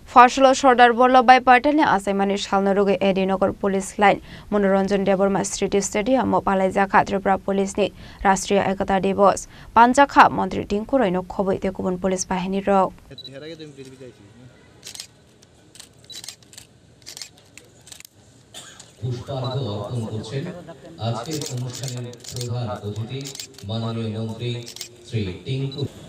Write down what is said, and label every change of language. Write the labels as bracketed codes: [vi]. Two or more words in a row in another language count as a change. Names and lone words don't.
[trp] ফসল সর্দার বল্লভভাই पटेलनि आसामानि सालनरुगे एडीनगर पुलिस लाइन मनोरंजन देबरमा स्ट्रीट स्टेडियम पालाइजाखा त्रिपुरा पुलिसनि राष्ट्रीय एकता दिवस पांजाखा मन्त्री टिंकु रैनो खबै गुबुन पुलिस बाहिनी रक [bn] পুষ্পার্ঘ অর্পণ করছেন আজকের অনুষ্ঠানের প্রধান অতিথি মাননীয় মন্ত্রী শ্রী টিংকু